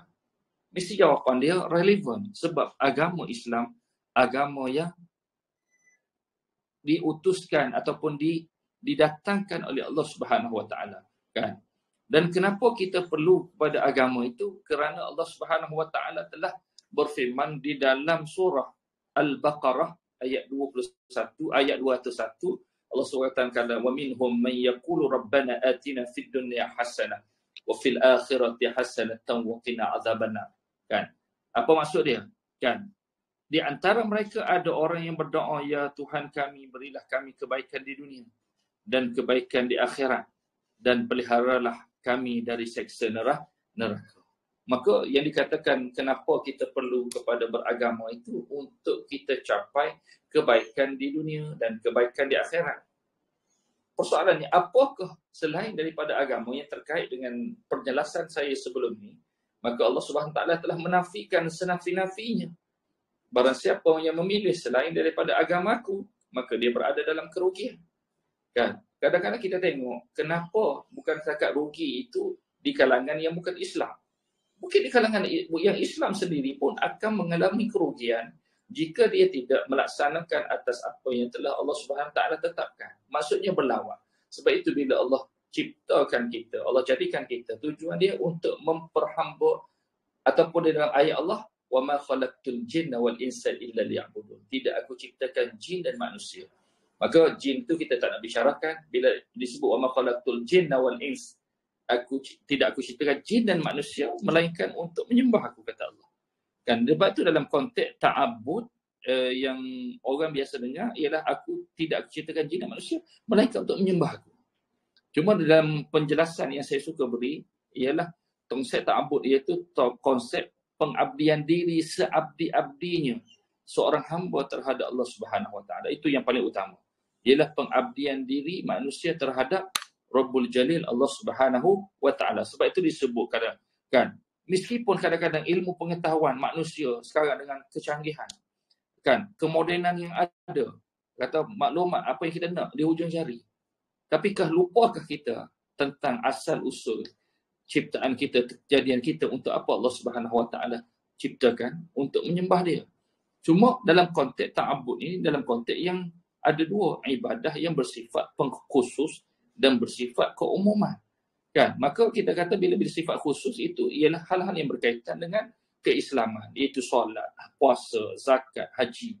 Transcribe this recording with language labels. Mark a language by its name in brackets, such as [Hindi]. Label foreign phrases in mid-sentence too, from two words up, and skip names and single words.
[Malay] Mesti jawapan dia relevan sebab agama Islam, agama yang diutuskan ataupun didatangkan oleh Allah [Arabic] سبحانه وتعالى, [Malay] kan? Dan kenapa kita perlu kepada agama itu? Kerana Allah [Arabic] سبحانه وتعالى [Malay] telah berfirman di dalam surah Al-Baqarah ayat 21, ayat 201, Allah SWT kata, [Arabic] ومنهم من يقول ربنا آتنا في الدنيا حسنة وفي الآخرة حسنة وقنا عذاب النار. [Malay] Kan? Apa maksud dia? Kan? Di antara mereka ada orang yang berdoa, ya Tuhan kami, berilah kami kebaikan di dunia dan kebaikan di akhirat dan peliharalah kami dari seksa neraka. Maka yang dikatakan kenapa kita perlu kepada beragama itu untuk kita capai kebaikan di dunia dan kebaikan di akhirat. Persoalannya, apakah selain daripada agama yang terkait dengan penjelasan saya sebelum ini, maka Allah SWT telah menafikan senafi-nafinya. Barang siapa yang memilih selain daripada agamaku, maka dia berada dalam kerugian. Kan? Kadang-kadang kita tengok, kenapa bukan setakat rugi itu di kalangan yang bukan Islam. Mungkin di kalangan yang Islam sendiri pun akan mengalami kerugian jika dia tidak melaksanakan atas apa yang telah Allah SWT tetapkan. Maksudnya berlawan. Sebab itu bila Allah ciptakan kita, Allah jadikan kita, tujuan dia untuk memperhamba, ataupun di dalam ayat Allah, [Arabic] وما خلقت الجن والإنس إلا ليعبدون. [Malay] Tidak aku ciptakan jin dan manusia. Maka jin tu kita tak nak bicarakan. Bila disebut [Arabic] وما خلقت الجن والإنس, [Malay] tidak aku ciptakan jin dan manusia melainkan untuk menyembah aku, kata Allah. Kan, sebab tu dalam konteks ta'abbud yang orang biasa dengar ialah aku tidak ciptakan jin dan manusia melainkan untuk menyembah aku. Cuma dalam penjelasan yang saya suka beri ialah konsep ta'abbud, iaitu konsep pengabdian diri seabdi-abdinya seorang hamba terhadap Allah [Arabic] سبحانه وتعالى. [Malay] Itu yang paling utama. Ialah pengabdian diri manusia terhadap Rabbul Jalil Allah [Arabic] سبحانه وتعالى. [Malay] Sebab itu disebut kan, meskipun kadang-kadang ilmu pengetahuan manusia sekarang dengan kecanggihan, kan, kemodenan yang ada, kata maklumat apa yang kita nak di hujung jari. Tapikah lupakah kita tentang asal usul ciptaan kita, kejadian kita, untuk apa Allah [Arabic] سبحانه وتعالى [Malay] ciptakan? Untuk menyembah dia. Cuma dalam konteks ta'abbud ini, dalam konteks yang ada dua, ibadah yang bersifat pengkhusus dan bersifat keumuman. Kan? Maka kita kata bila bersifat khusus itu ialah hal-hal yang berkaitan dengan keislaman, iaitu solat, puasa, zakat, haji.